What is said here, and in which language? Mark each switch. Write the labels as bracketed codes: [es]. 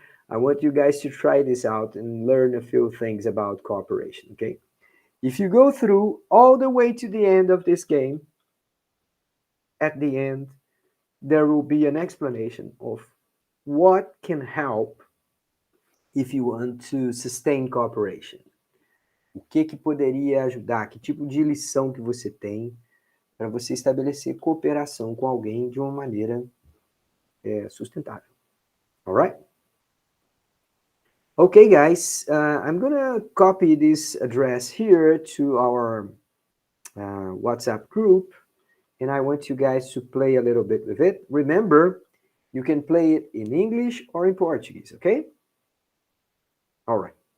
[en] I want you guys to try this out and learn a few things about cooperation, okay? If you go through all the way to the end of this game, at the end, there will be an explanation of what can help if you want to sustain cooperation. [pt] O que poderia ajudar? Que tipo de lição que você tem para você estabelecer cooperação com alguém de uma maneira sustentável. [en] All right? Okay, guys, I'm gonna copy this address here to our WhatsApp group, and I want you guys to play a little bit with it. Remember, you can play it in English or in Portuguese, okay? All right.